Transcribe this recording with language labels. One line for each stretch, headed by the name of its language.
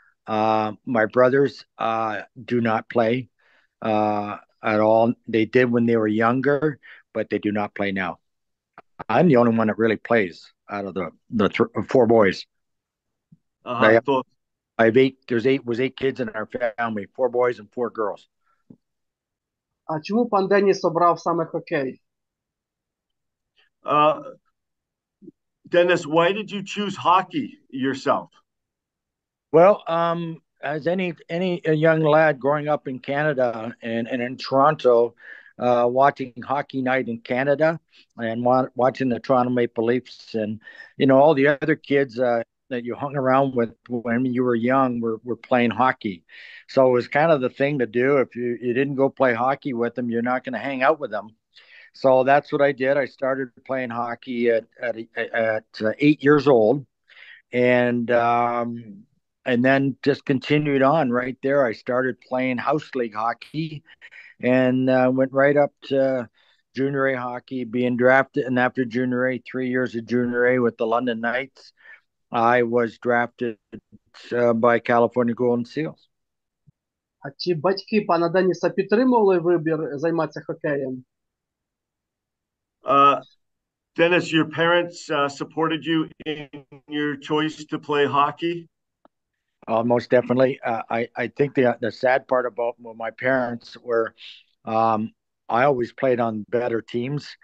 English: My brothers do not play at all. They did when they were younger, but they do not play now. I'm the only one that really plays out of the 4 boys. I have 8. There's 8 kids in our family, 4 boys and 4 girls.
Ukrainian: А чому пан Деніс обрав саме хокей?
English: Dennis, why did you choose hockey yourself? Well, as any young lad growing up in Canada and in Toronto, watching hockey night in Canada and watching the Toronto Maple Leafs and all the other kids that you hung around with when you were young were playing hockey. So it was kind of the thing to do. If you didn't go play hockey with them, you're not going to hang out with them. So that's what I did. I started playing hockey at 8 years old, and and then just continued on right there. I started playing house league hockey and went right up to junior A hockey, being drafted. And after junior A, 3 years of junior A with the London Knights, I was drafted by California Golden Seals.
Ukrainian: А чи батьки пана Деніса підтримували вибір займатися хокеєм?
English: Dennis, your parents supported you in your choice to play hockey? Most definitely. I think the sad part about my parents were I always played on better teams.